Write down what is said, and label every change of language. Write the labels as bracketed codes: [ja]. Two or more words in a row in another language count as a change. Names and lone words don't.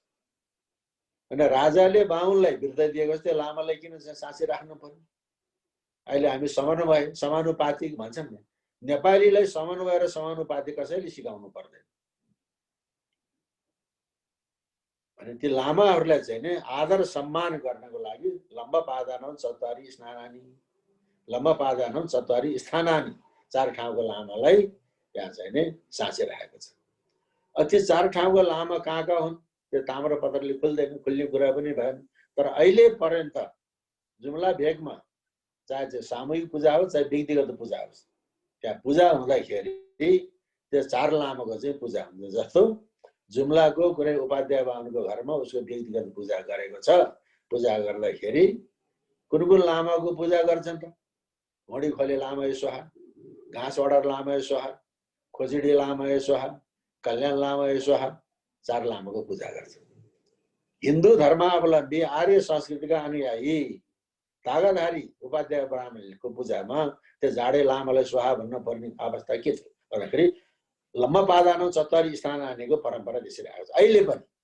[ne] अनि राजाले बाहुनलाई बिर्ता दिएको जस्तै लामालाई किन साँची राख्नु पर्यो? अहिले हामी समन्वय समानुपातिक भन्छौँ नि, नेपालीलाई समन्वय र समानुपातिक कसैले सिकाउनु पर्दैन। अनि ती लामाहरूलाई चाहिँ नि आदर सम्मान गर्नको लागि [sa] लम्ब पादानम चत्वारी स्नानानी, लम्ब पादानम चत्वारी स्थानानी, [ne] 4 ठाउँको लामालाई त्यहाँ चाहिँ नि साँची राखेको छ। ती 4 ठाउँको लामा कहाँ हुन् त्यो ताम्रपत्रले खुल्दैन, खुल्ने कुरा पनि भएन। तर अहिले पर्यन्त जुम्ला भेगमा चाहे चाहिँ सामूहिक पूजा होस् चाहे व्यक्तिगत पूजा होस्, त्यहाँ पूजा हुँदाखेरि त्यो 4 लामाको चाहिँ पूजा हुन्छ। जस्तो जुम्लाको कुनै उपाध्याय बाहुनको घरमा उसको व्यक्तिगत पूजा गरेको छ। पूजा गर्दाखेरि कुन लामाको पूजा गर्छन् त? घोडी खोले लामा स्वाहा, घाँस अडर लामा स्वाहा, खोजिडी लामा स्वाहा, कल्याण लामा स्वाहा, 4 लामाको पूजा गर्छन्। हिन्दू धर्मावलम्बी आर्य संस्कृतिका अनुयायी तागाधारी उपाध्याय ब्राह्मणको पूजामा त्यो झाडे लामालाई स्वाहा भन्न पर्ने अवस्था के थियो भन्दाखेरि [sa] लम्ब पादानो चत्वारी स्थान [ne] आनेको परम्परा त्यसरी आएको छ अहिले पनि।